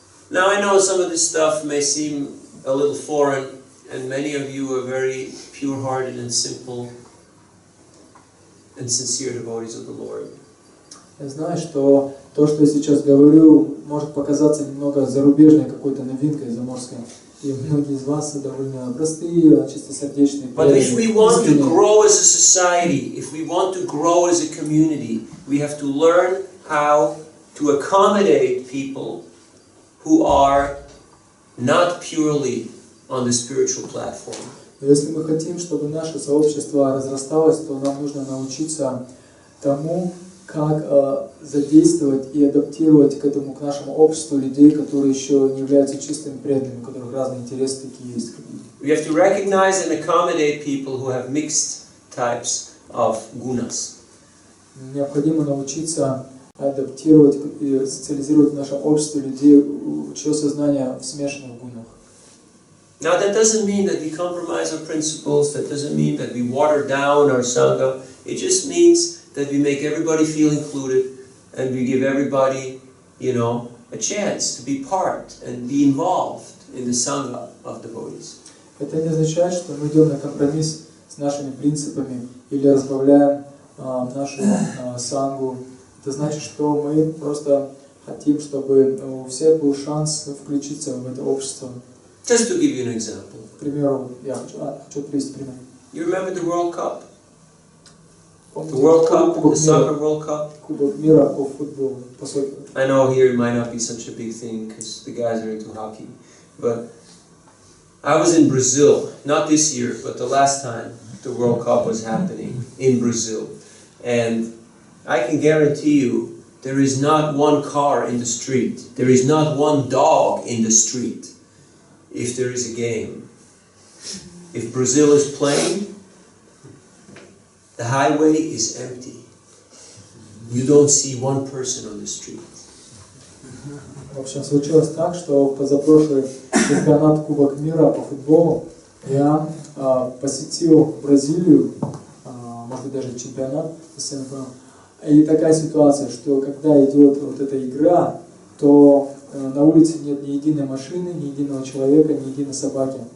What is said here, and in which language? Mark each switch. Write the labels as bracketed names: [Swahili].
[English] Now I know some of this stuff may seem a little foreign, and many of you are very pure-hearted and simple and sincere devotees of the Lord. [Russian] Я знаю, что то, что я сейчас говорю, может показаться немного зарубежной какой-то новинкой заморской. И многие из вас довольно простые, чистосердечные. [English] But if we want to grow as a society, if we want to grow as a community, we have to learn how to accommodate people who are not purely on the spiritual platform. [Russian] Если мы хотим, чтобы наше сообщество разрасталось, то нам нужно научиться тому, как задействовать и адаптировать к нашему обществу людей, которые еще не являются чистыми преданными, у которых разные интересы такие есть. [English] We have to recognize and accommodate people who have mixed types of gunas. [Russian] Необходимо научиться адаптировать и социализировать в нашем обществе людей, чье сознание в смешанных гунах. [English] Now that doesn't mean that we compromise our principles, that doesn't mean that we water down our sangha, it just means that we make everybody feel included and we give everybody, a chance to be part and be involved in the sangha of devotees. [Russian] Это не означает, что мы идем на компромисс с нашими принципами или разбавляем нашу сангу. Это значит, что мы просто хотим, чтобы у всех был шанс включиться в это общество. [English] Just to give you an example. [Russian] К примеру, я хочу привести пример. [English] You remember the World Cup? The World Cup, the soccer World Cup? [Russian] Кубок мира по футболу, по сокеру. [English] I know here it might not be such a big thing because the guys are into hockey, but I was in Brazil, not this year, but the last time the World Cup was happening in Brazil. And I can guarantee you, there is not one car in the street, there is not one dog in the street if there is a game. If Brazil is playing, the highway is empty. You don't see one person on the street. [Russian] В общем, случилось так, что позапрошлый чемпионат Кубок мира по футболу я посетил Бразилию, может быть даже чемпионат, если я не понял. И такая ситуация, что когда идет вот эта игра, то на улице нет ни единой машины, ни единого человека, ни единой собаки.